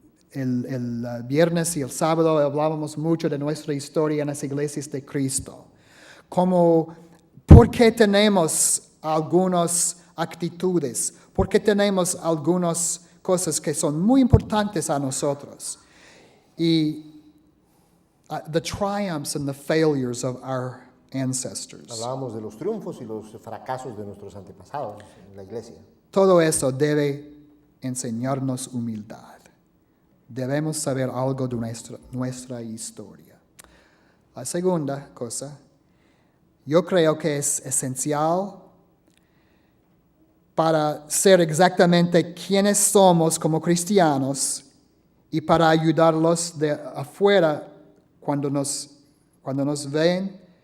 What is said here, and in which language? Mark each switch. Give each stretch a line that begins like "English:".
Spanish: El viernes y el sábado hablábamos mucho de nuestra historia en las iglesias de Cristo. ¿Por qué tenemos algunas actitudes? ¿Por qué tenemos algunas cosas que son muy importantes a nosotros?
English: Y the triumphs and the failures of our ancestors.
Spanish: Hablábamos de los triunfos y los fracasos de nuestros antepasados en la iglesia. Todo eso debe enseñarnos humildad. Debemos saber algo de nuestra historia. La segunda cosa, yo creo que es esencial para ser exactamente quienes somos como cristianos y para ayudarlos de afuera cuando nos ven.